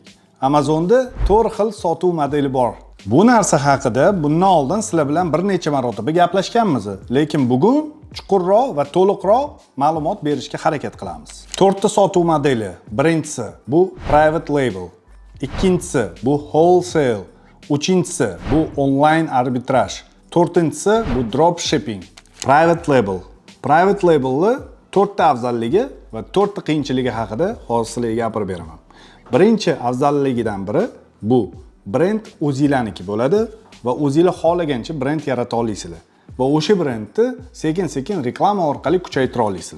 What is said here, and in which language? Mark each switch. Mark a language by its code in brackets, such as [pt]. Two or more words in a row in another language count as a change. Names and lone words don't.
[uz] Amazonda 4 xil sotuv modeli bor. Bu narsa haqida bundan oldin sizlar bilan bir necha marotaba gaplashganmiz, lekin bugun chuqurroq va to'liqroq ma'lumot berishga harakat qilamiz. 4 ta sotuv modeli. Birinchisi bu [en] private label, [uz] ikkinchisi bu wholesale, uchinchisi bu online arbitraj, to'rtinchisi bu [en] drop shipping. Private label. Private labelni [uz] 4 ta afzalligi va 4 ta qiyinchiligi haqida hozir sizlarga gapirib beraman. Birinchi afzalligidan biri bu brend o'zinglarniki bo'ladi va o'zinglar xohlagancha brend yarata olasizlar va o'sha brendni sekin-sekin reklama orqali kuchaytira olasizlar.